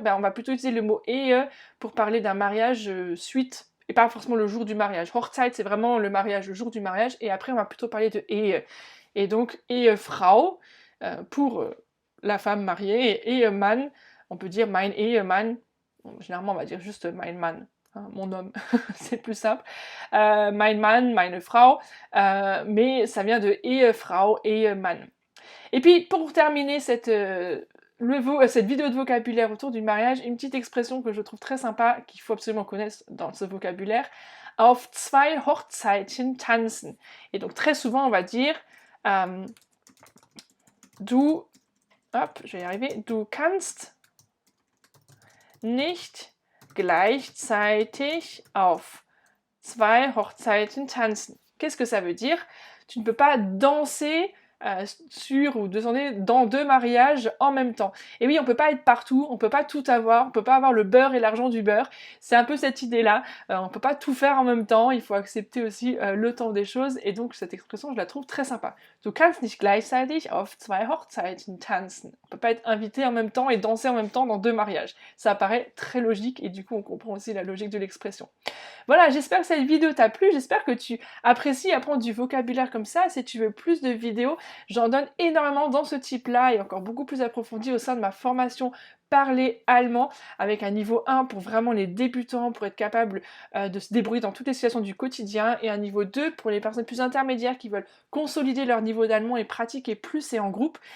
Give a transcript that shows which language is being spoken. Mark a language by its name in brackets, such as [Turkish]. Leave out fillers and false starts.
[French] Ben, on va plutôt utiliser le mot Ehe pour parler d'un mariage suite, et pas forcément le jour du mariage. Hochzeit, c'est vraiment le mariage, le jour du mariage, et après, on va plutôt parler de Ehe. Et donc, Ehefrau, pour la femme mariée, et Ehemann, on peut dire [German] mein Ehemann. [French] Bon, généralement, on va dire juste [German] mein Mann. [French] Mon homme, c'est plus simple. [German] Mein Mann, meine Frau, [French] mais ça vient de Ehefrau, Ehemann. Et puis, pour terminer cette vidéo de vocabulaire autour du mariage, une petite expression que je trouve très sympa, qu'il faut absolument connaître dans ce vocabulaire, [German] auf zwei Hochzeiten tanzen. [French] Et donc, très souvent, on va dire, [German] du kannst nicht gleichzeitig auf zwei Hochzeiten tanzen. [French] Qu'est-ce que ça veut dire? Tu ne peux pas danser sur ou descendre dans deux mariages en même temps. Et oui, on peut pas être partout, on peut pas tout avoir, on peut pas avoir le beurre et l'argent du beurre. C'est un peu cette idée-là. On peut pas tout faire en même temps, il faut accepter aussi le temps des choses, et donc cette expression, je la trouve très sympa. [German] Du kannst nicht gleichzeitig auf zwei Hochzeiten tanzen. [French] On peut pas être invité en même temps et danser en même temps dans deux mariages. Ça paraît très logique, et du coup, on comprend aussi la logique de l'expression. Voilà, j'espère que cette vidéo t'a plu, j'espère que tu apprécies apprendre du vocabulaire comme ça. Si tu veux plus de vidéos, j'en donne énormément dans ce type-là et encore beaucoup plus approfondi au sein de ma formation Parler allemand avec un niveau 1 pour vraiment les débutants, pour être capable de se débrouiller dans toutes les situations du quotidien, et un niveau 2 pour les personnes plus intermédiaires qui veulent consolider leur niveau d'allemand et pratiquer plus et en groupe.